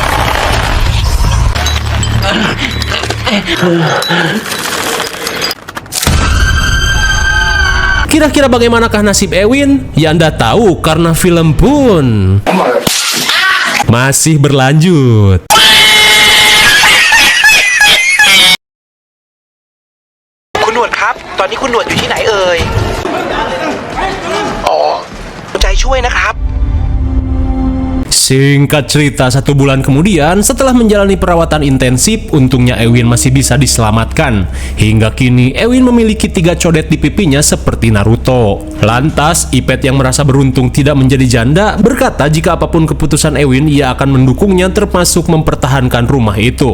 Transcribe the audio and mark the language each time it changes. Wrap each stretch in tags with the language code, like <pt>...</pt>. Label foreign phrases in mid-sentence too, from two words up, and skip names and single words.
<id>Kira-kira bagaimanakah nasib Ewin? Ya Anda tahu karena film pun masih berlanjut.</id> <th>คุณหนวดครับ ตอนนี้คุณหนวดอยู่ที่ไหนเอ่ย อ๋อใจช่วยนะครับ</th> <id>Singkat cerita, 1 bulan kemudian, setelah menjalani perawatan intensif, untungnya Ewin masih bisa diselamatkan. Hingga kini, Ewin memiliki 3 codet di pipinya seperti Naruto. Lantas, Ipet yang merasa beruntung tidak menjadi janda, berkata jika apapun keputusan Ewin, ia akan mendukungnya termasuk mempertahankan rumah itu.</id>